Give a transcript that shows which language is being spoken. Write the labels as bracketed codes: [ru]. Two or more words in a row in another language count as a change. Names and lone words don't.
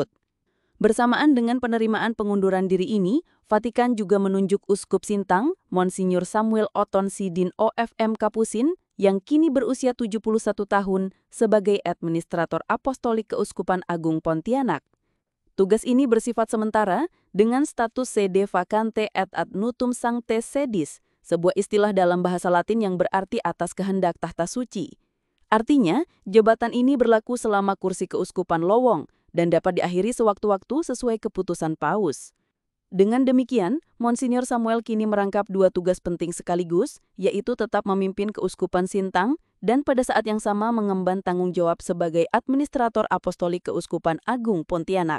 [id] Bersamaan dengan penerimaan pengunduran diri ini, Vatikan juga menunjuk Uskup Sintang, Monsinyur Samuel Oton Sidin OFM Kapusin, yang kini berusia 71 tahun sebagai Administrator Apostolik Keuskupan Agung Pontianak. Tugas ini bersifat sementara dengan status [la] sede vacante et ad nutum sancte sedis, [id] sebuah istilah dalam bahasa Latin yang berarti atas kehendak tahta suci. Artinya, jabatan ini berlaku selama kursi keuskupan lowong dan dapat diakhiri sewaktu-waktu sesuai keputusan Paus. Dengan demikian, Monsinyur Samuel kini merangkap dua tugas penting sekaligus, yaitu tetap memimpin Keuskupan Sintang dan pada saat yang sama mengemban tanggung jawab sebagai Administrator Apostolik Keuskupan Agung Pontianak.